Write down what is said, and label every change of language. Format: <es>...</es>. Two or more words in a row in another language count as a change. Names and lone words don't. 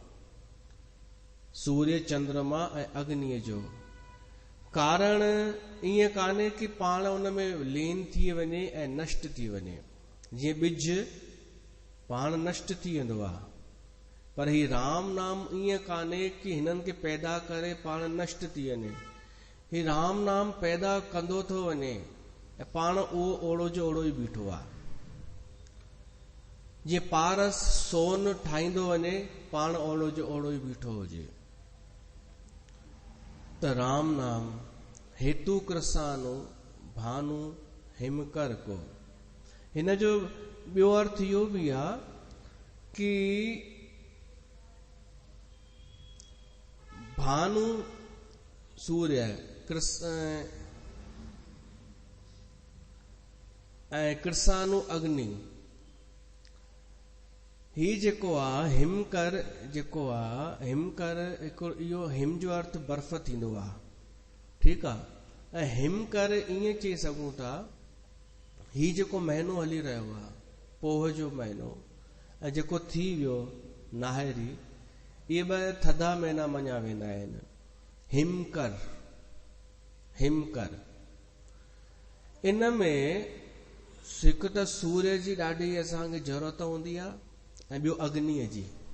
<sd>सूर्य चंद्रमा ऐं अग्निअ जो कारण ईअं कान्हे कि पाण उन में लीन थी वञे ऐं नष्ट थी वञे। जीअं ॿिज पाण नष्ट थी वेंदो आहे, पर ही राम नाम ईअं कान्हे कि हिननि खे पैदा करे पाण नष्ट थी वञे। ही राम नाम पैदा कंदो थो वञे ऐं पाण उहो ओड़ो जो ओड़ो ई बीठो आहे। जीअं पारस सोन ठाहींदो वञे पाण ओड़ो जो ओड़ो ई बीठो हुजे।</sd> <awa>त राम नाम हेतु कृसानो भानु हिमकर को।</awa> <sd>हिन जो ॿियो अर्थ इहो बि आहे कि भानु सूर्य ऐं कृसानु अग्नि, ही जेको आहे हिमकर जेको आहे हिमकर इहो हिम जो अर्थ बर्फ़ थींदो आहे, ठीकु आहे। ऐं हिमकर ईअं चई सघूं था ही जेको महीनो हली रहियो आहे पोह जो महीनो ऐं जेको थी वियो नाहिरी, इहे ॿ थधा महीना मञा वेंदा आहिनि। हिमकर हिमकर इन में हिकु त सूर्य जी ॾाढी असांखे ज़रूरत हूंदी आहे ऐं ॿियो अग्नीअ जी।</sd>